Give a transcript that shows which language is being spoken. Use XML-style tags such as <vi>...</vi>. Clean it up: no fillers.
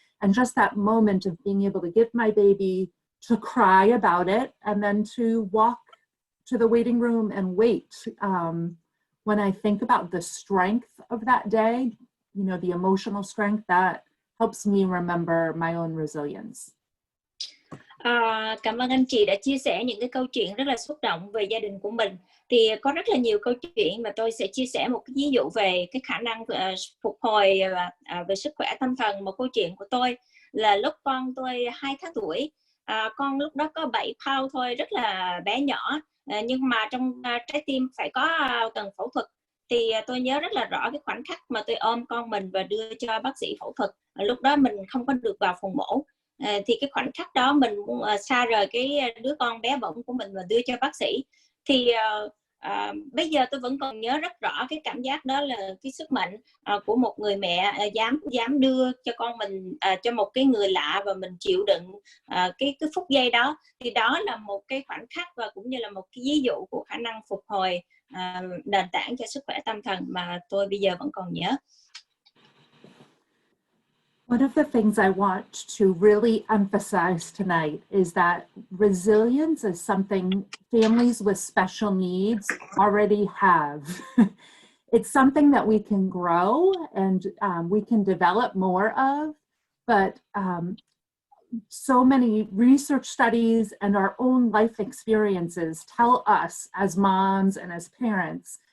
<en>And just that moment of being able to give my baby, to cry about it, and then to walk to the waiting room and wait. When I think about the strength of that day, the emotional strength, that helps me remember my own resilience.</en> <vi>Cảm ơn anh chị đã chia sẻ những cái câu chuyện rất là xúc động về gia đình của mình. Thì có rất là nhiều câu chuyện mà tôi sẽ chia sẻ một cái ví dụ về cái khả năng phục hồi về sức khỏe tâm thần. Một câu chuyện của tôi là lúc con tôi 2 tháng tuổi, con lúc đó có 7 pound thôi, rất là bé nhỏ, nhưng mà trong trái tim phải có cần phẫu thuật. Thì tôi nhớ rất là rõ cái khoảnh khắc mà tôi ôm con mình và đưa cho bác sĩ phẫu thuật. Lúc đó mình không có được vào phòng mổ. Thì cái khoảnh khắc đó mình xa rời cái đứa con bé bỏng của mình và đưa cho bác sĩ. Thì bây giờ tôi vẫn còn nhớ rất rõ cái cảm giác đó, là cái sức mạnh của một người mẹ dám đưa cho con mình cho một cái người lạ và mình chịu đựng cái phút giây đó. Thì đó là một cái khoảnh khắc và cũng như là một cái ví dụ của khả năng phục hồi nền tảng cho sức khỏe tâm thần mà tôi bây giờ vẫn còn nhớ.</vi> <en>One of the things I want to really emphasize tonight is that resilience is something families with special needs already have. It's something that we can grow and we can develop more of, but so many research studies and our own life experiences tell us as moms and as parents</en>